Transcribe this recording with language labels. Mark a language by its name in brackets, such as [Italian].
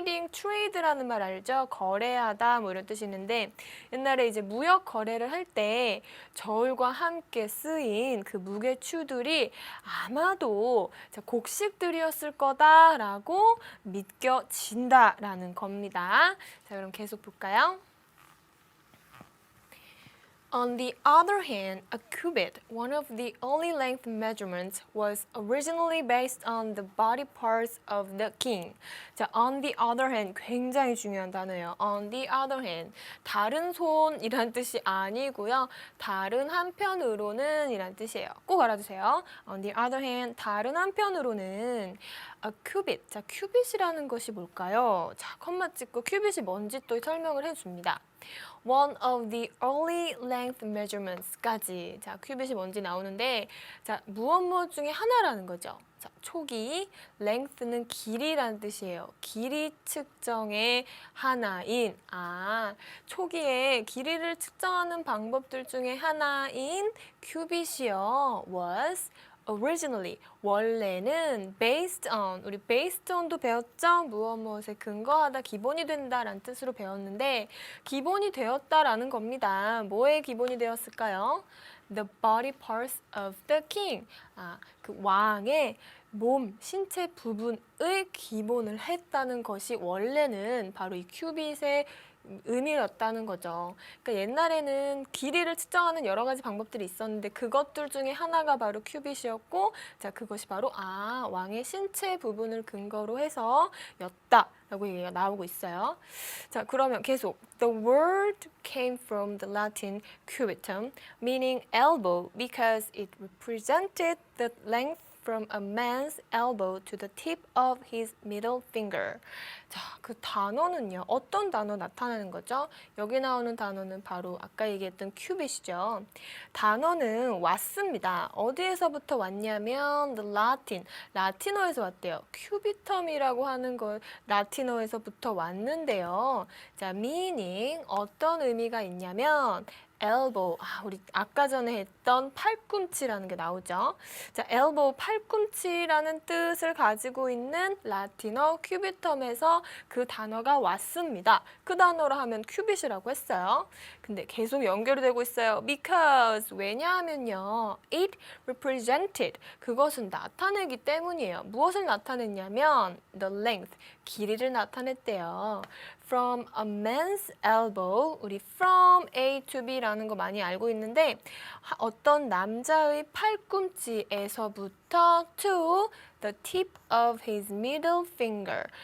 [Korean] trade라는 말 알죠? 거래하다 뭐 이런 뜻이 있는데 옛날에 이제 무역 거래를 할 때 저울과 함께 쓰인 그 무게추들이 아마도 곡식들이었을 거다라고 믿겨진다라는 겁니다. 자, 그럼 계속 볼까요? [English] On the other hand, a cubit, one of the early length measurements, was originally based on the body parts of the king. [Korean] 자, on the other hand, 굉장히 중요한 단어예요. [English] On the other hand, [Korean] 다른 손이란 뜻이 아니고요. 다른 한편으로는 이란 뜻이에요. 꼭 알아두세요. [English] On the other hand, [Korean] 다른 한편으로는 [English] a cubit. [Korean] 자, 큐빗이라는 것이 뭘까요? 자, 컴마 찍고 큐빗이 뭔지 또 설명을 해줍니다. [English] One of the early length measurements까지. [Korean] 자, 큐빗이 뭔지 나오는데, 자, 무엇 중에 하나라는 거죠. 자, 초기, length는 길이라는 뜻이에요. 길이 측정의 하나인, 초기에 길이를 측정하는 방법들 중에 하나인 큐빗이요. [English] was originally, [Korean] 원래는 [English] based on, 우리 based on도 [Korean] 배웠죠? 무엇에 근거하다, 기본이 된다라는 뜻으로 배웠는데 기본이 되었다라는 겁니다. 뭐에 기본이 되었을까요? [English] The body parts of the king. [Korean] 그 왕의 몸, 신체 부분의 기본을 했다는 것이 원래는 바로 이 큐빗의 의미였다는 거죠. 그러니까 옛날에는 길이를 측정하는 여러 가지 방법들이 있었는데 그것들 중에 하나가 바로 큐빗이었고, 자, 그것이 바로 왕의 신체 부분을 근거로 해서 였다라고 얘기가 나오고 있어요. 자, 그러면 계속 [English] The word came from the Latin cubitum, meaning elbow, because it represented the length from a man's elbow to the tip of his middle finger. [Korean] 자, 그 단어는요. 어떤 단어 나타나는 거죠? 여기 나오는 단어는 바로 아까 얘기했던 큐빗이죠. 단어는 왔습니다. 어디에서부터 왔냐면 [English] the Latin, [Korean] 라틴어에서 왔대요. 큐비텀이라고 하는 걸 라틴어에서부터 왔는데요. 자, meaning 어떤 의미가 있냐면 elbow, 우리 아까 전에 했던 팔꿈치라는 게 나오죠. 자, elbow, 팔꿈치라는 뜻을 가지고 있는 라틴어 큐비텀에서 그 단어가 왔습니다. 그 단어로 하면 큐빗이라고 했어요. 근데 계속 연결이 되고 있어요. because, 왜냐하면요. [English] it represented, [Korean] 그것은 나타내기 때문이에요. 무엇을 나타냈냐면 [English] the length, [Korean] 길이를 나타냈대요. [English] from a man's elbow. 우리 from A to B [Korean] 라는 거 많이 알고 있는데 어떤 남자의 팔꿈치에서부터 [English] to the tip of his middle finger.